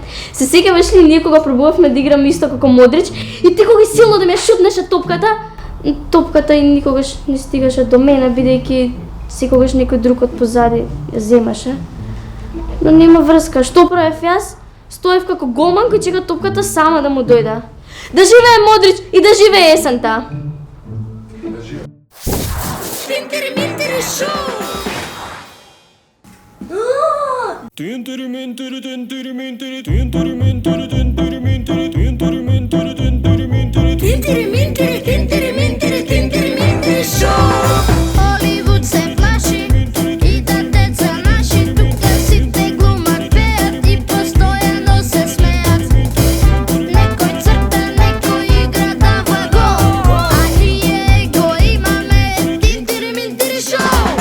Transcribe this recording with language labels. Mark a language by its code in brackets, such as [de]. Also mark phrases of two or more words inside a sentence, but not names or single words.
[mk] Се сеќаваш ли ние кога пробувавме да играме исто како Модрич и ти кога силно да ме шутнеше топката и никогаш не стигаше до мене, бидејќи секогаш некој друг од позади ја земаше. Но нема врска, што правев јас? Стоев како голман кој чека топката сама да му дојде. Да живее Модрич и да живее есента! Тинтири Минтири шоу! Тинтири Минтири, Тинтири Минтири, Тинтири Минтири, Тинтири Минтири, Тинтири Минтири, Тинтири Минтири, Тинтири Минтири, Тинтири Минтири, Тинтири Минтири шоу! Холивуд се плаши и да деца наши тука сите глумат, пеат и постојано се смеат. Некој црта, некој игра дава гол, а ние го имаме Тинтири Минтири шоу!